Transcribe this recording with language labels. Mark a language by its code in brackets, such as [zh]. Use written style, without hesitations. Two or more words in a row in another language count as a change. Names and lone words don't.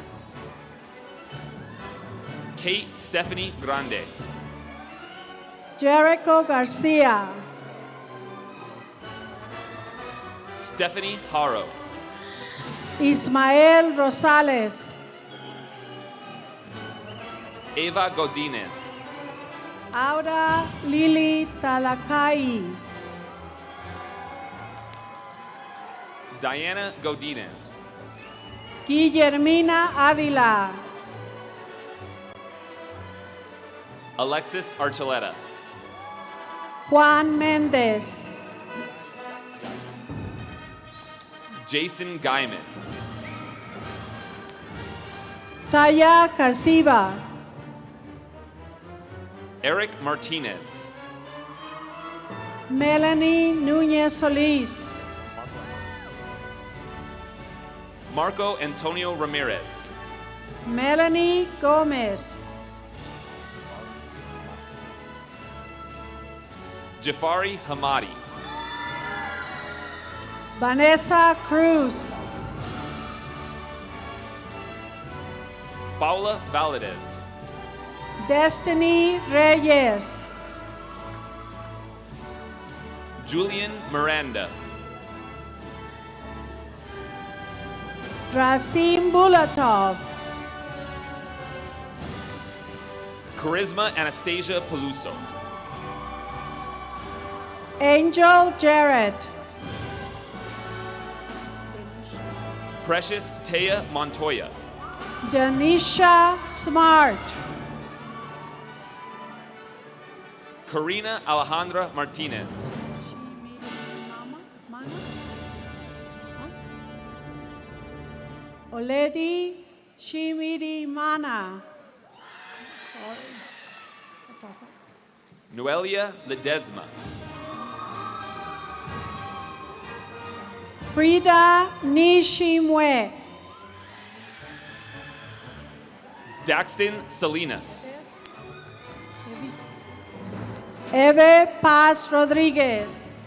[en] Kate Stephanie Grande. Jericho Garcia. Stephanie Haro. Ismael Rosales. Eva Godinez. Aura Lili Talakai. Diana Godinez. Guillermina Avila. Alexis Archuleta. Juan Méndez. Jason Guyman. Taya Casiva. Eric Martinez. Melanie Núñez Solís. Marco Antonio Ramirez. Melanie Gómez. Jafari Hamadi. Vanessa Cruz. Paula Valadez. Destiny Reyes. Julian Miranda. Rasim Bulatov. Charisma Anastasia Peluso. Angel Jarrett. Precious Taya Montoya. Denisha Smart. Karina Alejandra Martinez. Oledi Shimidi Mana. Sorry. That's awful. Noelia Ledesma. Frida Nishimwe. Daxton Salinas. Eve Paz Rodriguez.